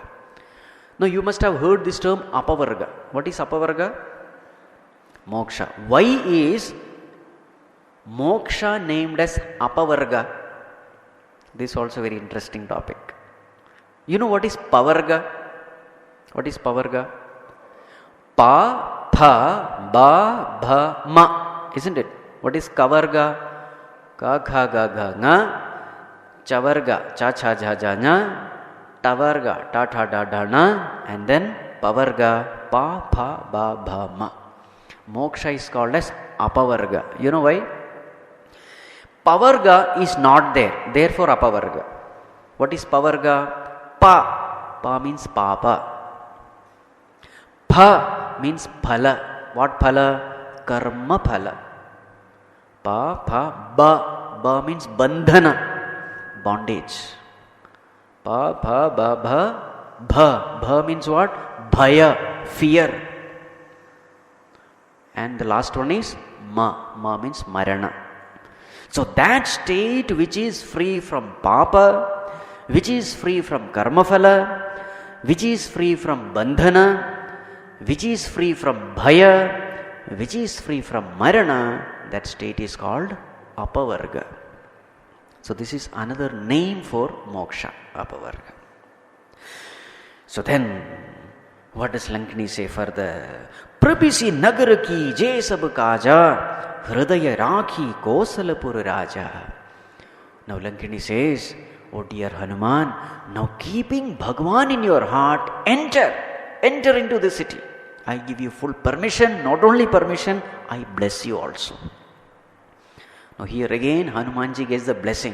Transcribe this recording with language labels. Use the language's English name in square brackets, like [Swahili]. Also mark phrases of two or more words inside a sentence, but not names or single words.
[English] Now you must have heard this term apavarga. What is apavarga? Moksha. Why is moksha named as apavarga? This is also a very interesting topic. You know what is pavarga? What is pavarga? [Sanskrit] Pa, pha, ba, bha, ma. [English] Isn't it? What is kavarga? [Sanskrit] Ka, kha, ga, gha, nga. Chavarga, cha, cha, ja, ja, nya. Tavarga, ta, tha, da, da, na. [English] And then pavarga, [Sanskrit] pa, pha, ba, bha, ma. [English] Moksha is called as apavarga. You know why? Pavarga is not there. Therefore apavarga. What is pavarga? Pa. Pa means papa. Pha means phala. What phala? [Sanskrit] Karma phala. Pa, pha, ba. [English] Ba means bandhana. Bondage. [Sanskrit] Pa, pha, ba, bha. Bha. [English] Bha means what? Bhaya. Fear. And the last one is ma. Ma means marana. So that state which is free from papa, which is free from [Sanskrit] karma phala, [English] which is free from bandhana, which is free from bhaya, which is free from marana, that state is called apavarga. So this is another name for moksha, apavarga. So then, what does Lankini say further? [Awadhi] Prapisi nagar ki jay sab kaja, hridaya rakhi Kosalapur raja. [English] Now Lankini says, oh dear Hanuman, now keeping Bhagwan in your heart, enter into the city. I give you full permission, not only permission, I bless you also. Now here again Hanumanji gets the blessing.